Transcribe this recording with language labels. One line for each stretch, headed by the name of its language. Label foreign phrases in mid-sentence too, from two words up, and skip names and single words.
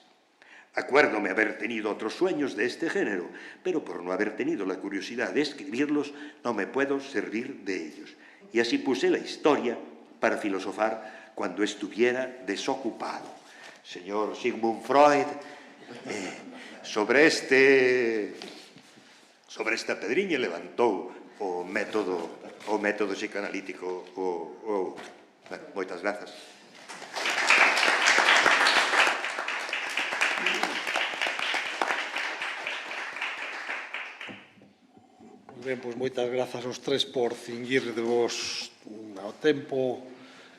Spanish: Acuérdome haber tenido otros sueños de este género, pero por no haber tenido la curiosidad de escribirlos, no me puedo servir de ellos. Y así puse la historia para filosofar cuando estuviera desocupado. Señor Sigmund Freud,
Galician: sobre esta pedriña levantou o método psicanalítico o outro. Bueno, moitas grazas. Ben, pois moitas grazas aos tres por cinguir de vos ao tempo asignado.